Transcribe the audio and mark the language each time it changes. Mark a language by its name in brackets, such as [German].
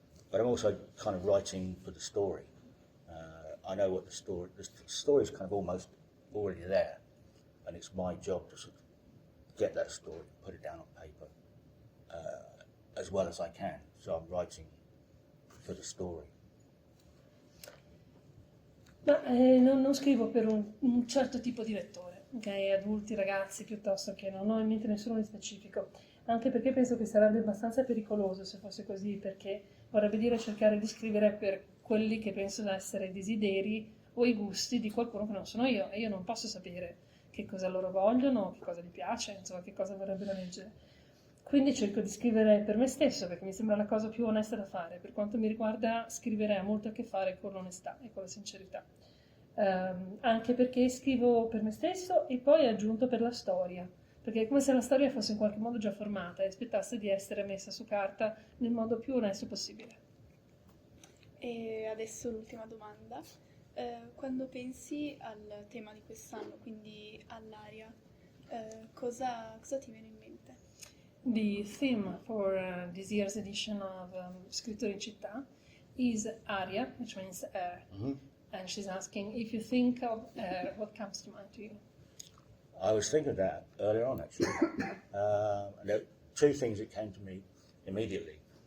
[English] But I'm also kind of writing for the story. I know what the story is kind of almost already there, and it's my job to sort of get that story, put it down on paper, as well as I can. So I'm writing for the story. [Italian] Ma non scrivo per un certo tipo di lettore, okay? Adulti, ragazzi, piuttosto che non ho in mente nessuno di specifico, anche perché penso che sarebbe abbastanza pericoloso se fosse così, perché vorrebbe dire cercare di scrivere per quelli che penso essere i desideri o i gusti di qualcuno che non sono io, e io non posso sapere che cosa loro vogliono, che cosa gli piace, insomma, che cosa vorrebbero leggere. Quindi cerco di scrivere per me stesso, perché mi sembra la cosa più onesta da fare. Per quanto mi riguarda, scrivere ha molto a che fare con l'onestà e con la sincerità. Anche perché scrivo per me stesso e poi aggiunto per la storia, perché è come se la storia fosse in qualche modo già formata e aspettasse di essere messa su carta nel modo più onesto possibile. E adesso l'ultima domanda. Quando pensi al tema di quest'anno, quindi all'aria, cosa ti viene in mente? [English] The theme for this year's edition of Scrittorincittà is aria, which means air. Mm-hmm. And she's asking, if you think of air, what comes to mind to you? I was thinking of that earlier on, actually. And there are two things that came to me immediately.